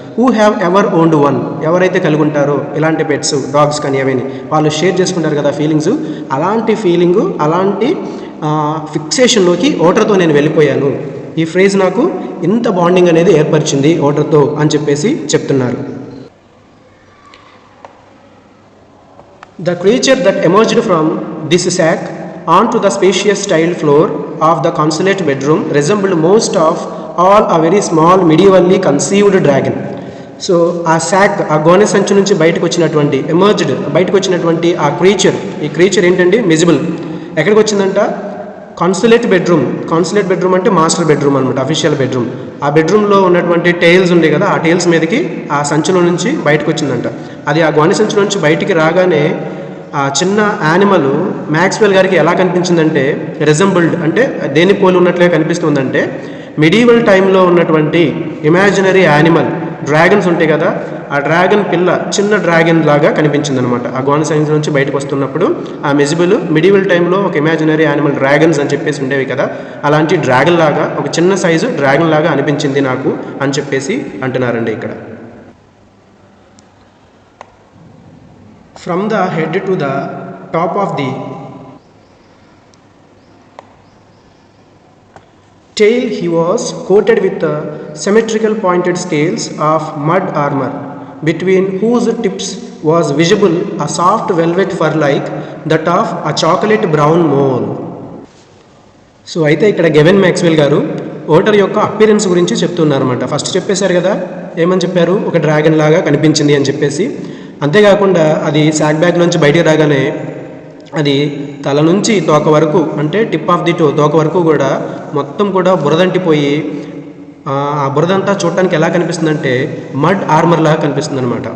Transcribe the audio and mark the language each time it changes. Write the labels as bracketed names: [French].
[English] who have ever owned one, [Telugu] ఎవరైతే కలిగి ఉంటారో ఇలాంటి పెట్స్, డాగ్స్ కానీ అవన్నీ వాళ్ళు షేర్ చేసుకుంటారు కదా ఫీలింగ్స్, అలాంటి ఫీలింగు, అలాంటి ఫిక్సేషన్లోకి ఓటర్తో నేను వెళ్ళిపోయాను. ఈ ఫ్రేజ్ నాకు ఇంత బాండింగ్ అనేది ఏర్పరిచింది ఓటర్తో అని చెప్పేసి చెప్తున్నారు. [English] The creature that emerged from this sack onto the spacious tiled floor of the consulate bedroom resembled most of all a very small medievally conceived dragon. [Telugu] So ఆ శాక్, ఆ గోనె సంచి నుంచి బయటకు వచ్చినటువంటి బయటకు వచ్చినటువంటి ఆ క్రీచర్, ఈ క్రీచర్ ఏంటండి, మిజిబుల్. ఎక్కడికి వచ్చిందంట? కాన్సులేట్ బెడ్రూమ్ అంటే మాస్టర్ బెడ్రూమ్ అనమాట, అఫీషియల్ బెడ్రూమ్. ఆ బెడ్రూమ్లో ఉన్నటువంటి టైల్స్ ఉండే కదా, ఆ టైల్స్ మీదకి ఆ సంచిలో నుంచి బయటకు వచ్చిందంట. అది ఆ గోనె సంచిలో నుంచి బయటికి రాగానే ఆ చిన్న యానిమల్ మ్యాక్స్వెల్ గారికి ఎలా కనిపించిందంటే, రిజంబుల్డ్ అంటే దేని పోలి ఉన్నట్లే కనిపిస్తుందంటే, మిడీవల్ టైంలో ఉన్నటువంటి ఇమాజినరీ యానిమల్ డ్రాగన్స్ ఉంటాయి కదా, ఆ డ్రాగన్ పిల్ల చిన్న డ్రాగన్ లాగా కనిపించింది అనమాట. ఆ గోన సైన్స్ నుంచి బయటకు వస్తున్నప్పుడు ఆ మిజిబుల్ మిడీవల్ టైంలో ఒక ఇమాజినరీ యానిమల్ డ్రాగన్స్ అని చెప్పేసి ఉండేవి కదా, అలాంటి డ్రాగన్ లాగా, ఒక చిన్న సైజు డ్రాగన్ లాగా అనిపించింది నాకు అని చెప్పేసి అంటున్నారండి ఇక్కడ. [English] From the head to the top of the tail he was coated with symmetrical pointed scales of mud armor, between whose tips was visible a soft velvet fur like that of a chocolate brown mole. [Telugu] So అయితే ఇక్కడ గెవెన్ Maxwell గారు voter యొక్క appearance గురించి చెప్తున్నారన్నమాట. First చెప్పేశారు కదా, ఏమని చెప్పారు, ఒక డ్రాగన్ లాగా కనిపించింది అని చెప్పేసి. అంతేకాకుండా అది శాక్ బ్యాగ్ నుంచి బయటికి రాగానే అది తల నుంచి తోక వరకు, అంటే [English] tip of the toe, [Telugu] తోక వరకు కూడా మొత్తం కూడా బురదంటిపోయి ఆ బురదంతా చూడటానికి ఎలా కనిపిస్తుందంటే మడ్ ఆర్మర్ లాగా కనిపిస్తుంది అనమాట.